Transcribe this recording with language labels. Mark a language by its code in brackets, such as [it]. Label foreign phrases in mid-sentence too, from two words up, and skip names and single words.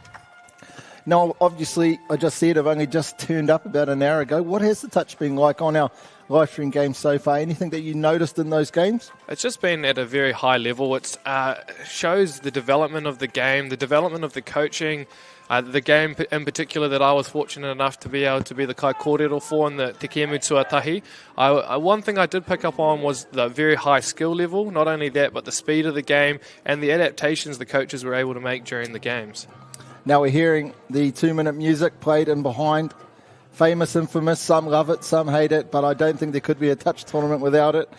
[en] Now, obviously, I just said I've only just turned up about an hour ago. What has the touch been like on our live stream games so far? Anything that you noticed in those games? It's just been at a very high level. It shows the development of the game, the development of the coaching, the game in particular that I was fortunate enough to be able to be the [mi] kai kōrero [en] for in the Te Kēmu Tuatahi. One thing I did pick up on was the very high skill level. Not only that, but the speed of the game and the adaptations the coaches were able to make during the games. Now we're hearing the 2-minute music played in behind. Famous, infamous, some love it, some hate it, but I don't think there could be a touch tournament without it.